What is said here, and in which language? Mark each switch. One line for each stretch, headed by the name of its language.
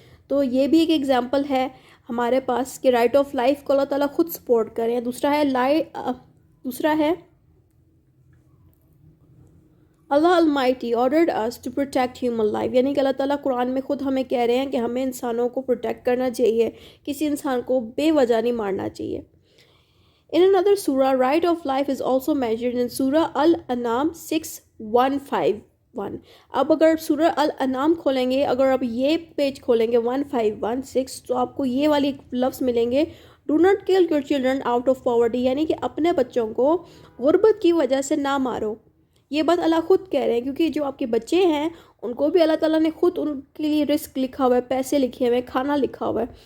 Urdu: تو یہ بھی ایک ایگزامپل ہے ہمارے پاس کہ رائٹ آف لائف کو اللہ تعالیٰ خود سپورٹ کریں. دوسرا ہے اللہ almighty
English: ordered us to protect human life,
Urdu: یعنی کہ اللہ تعالیٰ قرآن میں خود ہمیں کہہ رہے ہیں کہ ہمیں انسانوں کو پروٹیکٹ کرنا چاہیے, کسی انسان کو بے وجہ نہیں مارنا چاہیے.
English: In another surah, right of life is also measured in Surah Al-An'am 6:151.
Urdu: اب اگر سورہ الانعام کھولیں گے, اگر آپ یہ پیج کھولیں گے 1516 تو آپ کو یہ والی لفظ ملیں گے
English: Do not kill your children out of poverty,
Urdu: یعنی کہ اپنے بچوں کو غربت کی وجہ سے نہ مارو. یہ بات اللہ خود کہہ رہے ہیں کیونکہ جو آپ کے بچے ہیں ان کو بھی اللہ تعالیٰ نے خود ان کے لیے رزق لکھا ہوا ہے, پیسے لکھے ہوئے ہیں, کھانا لکھا ہوا ہے.